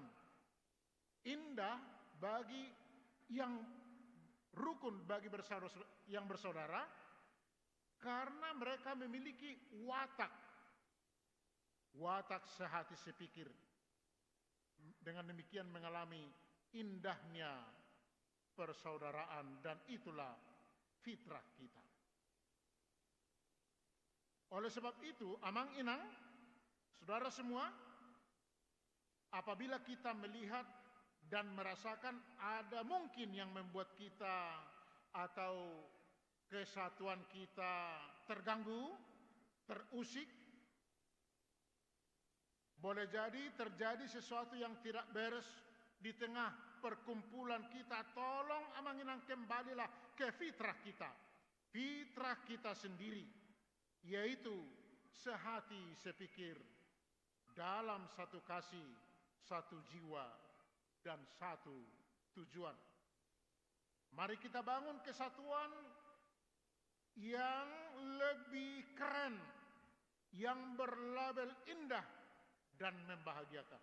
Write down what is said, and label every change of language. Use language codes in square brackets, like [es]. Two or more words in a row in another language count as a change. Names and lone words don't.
[id] Indah bagi yang rukun, bagi yang bersaudara, karena mereka memiliki watak sehati sepikir. Dengan demikian mengalami indahnya persaudaraan, dan itulah fitrah kita. Oleh sebab itu, [bbc] amang inang, [id] saudara semua, apabila kita melihat dan merasakan ada mungkin yang membuat kita atau kesatuan kita terganggu, terusik, boleh jadi terjadi sesuatu yang tidak beres di tengah perkumpulan kita. Tolong [bbc] amang inang [id] kembalilah ke fitrah kita sendiri, yaitu sehati sepikir dalam satu kasih, satu jiwa, dan satu tujuan. Mari kita bangun kesatuan yang lebih keren, yang berlabel indah dan membahagiakan.